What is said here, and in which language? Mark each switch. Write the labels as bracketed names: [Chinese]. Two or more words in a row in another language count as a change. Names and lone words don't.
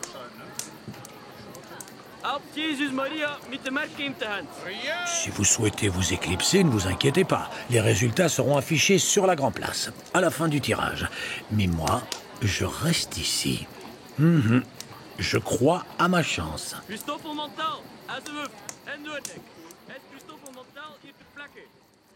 [French] Si vous souhaitez vous éclipser, ne vous inquiétez pas. Les résultats seront affichés sur la Grand Place, à la fin du tirage. Mais moi, je reste ici. Je crois à ma chance. [Dutch] Christophe Montal, alsjeblieft. En Noordijk. Het Christophe Montal hier te plakken.